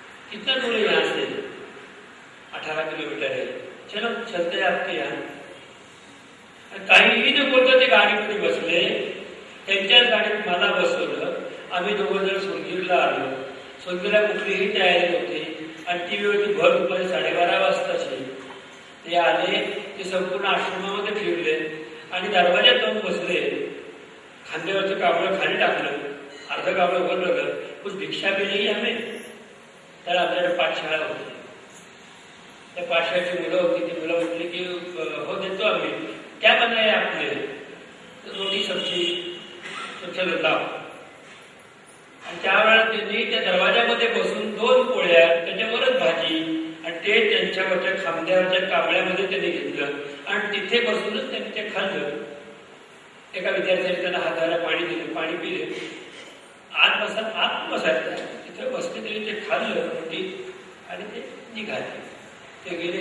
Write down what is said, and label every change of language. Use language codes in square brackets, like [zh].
[hi] कितना दूर है यहाँ से, 18 किलोमीटर है, चलो चलते आपके यहाँ. [mr] काहीही न बोलता ते गाडीमध्ये बसले, त्यांच्याच गाडीत मला बसवलं. आम्ही 2 जण सोनगीरला आलो. सोनगीरला कुठलीही तयारी नव्हती आणि ती वेळ होती भर दुपारी 12:30 वाजताची. ते आले, ते संपूर्ण आश्रमामध्ये फिरले आणि दरवाज्यात जाऊन बसले. खांद्यावरचं कावळं खाली टाकलं, अर्ध कावळं वर लागलं. कुछ भिक्षा केली आम्ही. तर आपल्याकडे पाठशाळा होती. त्या पाठशाळेची मुलं होती. ती मुलं म्हटली की हो देतो आम्ही. [hi] क्या बनाए आपने, रोटी सब्जी, चलो लाव. [mr] आणि त्यावेळेला त्यांनी त्या दरवाजामध्ये बसून 2 पोळ्या, त्याच्यावरच भाजी आणि ते त्यांच्यावरच्या खांद्यावरच्या कावळ्यामध्ये त्यांनी घेतलं आणि तिथे बसूनच त्यांनी ते खाल्लं. एका विद्यार्थ्याने त्यांना हाताला पाणी दिलं, पाणी पिले. आत बसायचं तिथे बसले, त्यांनी ते खाल्लं रोटी आणि ते निघाले. ते गेले.